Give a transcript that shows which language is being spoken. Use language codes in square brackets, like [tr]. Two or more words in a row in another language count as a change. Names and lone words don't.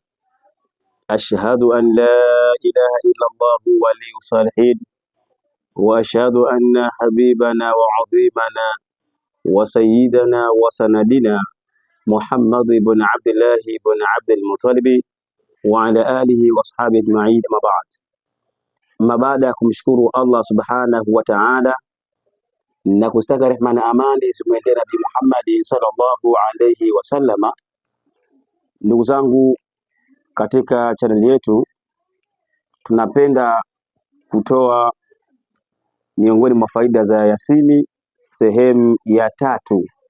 [ar] أشهد أن لا إله إلا الله ولي الصالحين، وأشهد أن حبيبنا وعظيمنا وسيدنا وسندنا محمد بن عبد الله بن عبد المطلب وعلى آله واصحابه أجمعين. ما بعد [sw] ya kumshukuru Allah [ar] سبحانه وتعالى [sw] na kustaka rehema na amani zimwendee Nabii Muhammad [ar] صلى الله عليه وسلم. [sw] Ndugu zangu, katika channel yetu tunapenda kutoa miongoni mwa faida za Yasini sehemu ya 3.